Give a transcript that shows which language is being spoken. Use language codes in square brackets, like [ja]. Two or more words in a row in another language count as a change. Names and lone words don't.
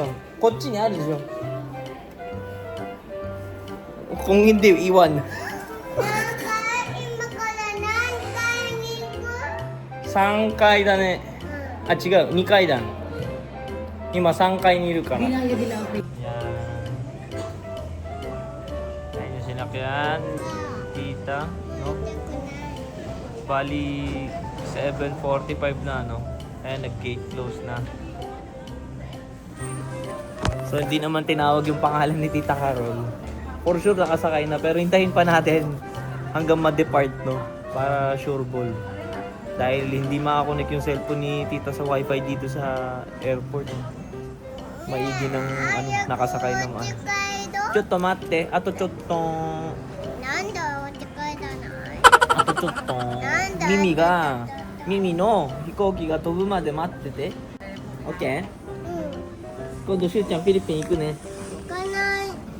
[tl] Kutsi niya, alis yun. Kung hindi, iwan. [ja] 3 階だね。あ、違う、2階だ。今3階にいるから。 [tl] Bilang yun dilaw. Yan. Ayun yung sinakyan. Tita, no? Bali, 7:45 na, no? Ayan, nag-gate close na. So, hindi naman tinawag yung pangalan ni Tita Carol. For sure, nakasakay na. Pero hintayin pa natin hanggang ma-depart, no? Para sure ball. Dahil hindi makakonect yung cellphone ni Tita sa wifi dito sa airport. Maigi ng nakasakay ng [ja] ちょっと待って。あとちょっと. なんだおって書いたない。あとちょっと. 耳の飛行機が飛ぶまで待ってて。OK? 今度しゅうちゃんフィリピン行くね。行かない。